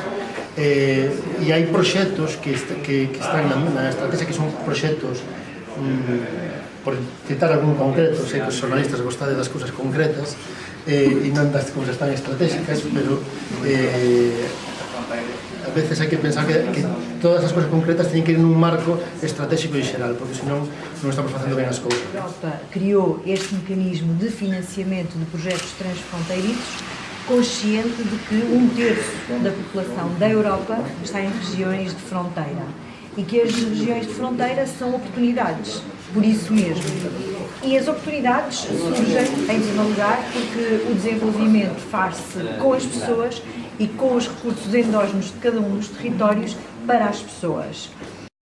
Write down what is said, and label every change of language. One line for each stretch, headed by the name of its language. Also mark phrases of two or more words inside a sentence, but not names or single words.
Galician: E hai proxectos que están na estrategia, que son proxectos, por citar algún concreto, sei que os xornalistas gostade das cousas concretas e non das cousas tan estratégicas, pero a veces hai que pensar que todas as cousas concretas teñen que ir nun marco estratégico e xeral, porque senón non estamos facendo ben as cousas.
Portuguese: A Europa criou este mecanismo de financiamento de projetos transfronteiriços consciente de que 1/3 da população da Europa está em regiões de fronteira e que as regiões de fronteira são oportunidades, por isso mesmo. E as oportunidades surgem, em primeiro lugar, porque o desenvolvimento faz-se com as pessoas e com os recursos endógenos de cada um dos territórios para as pessoas.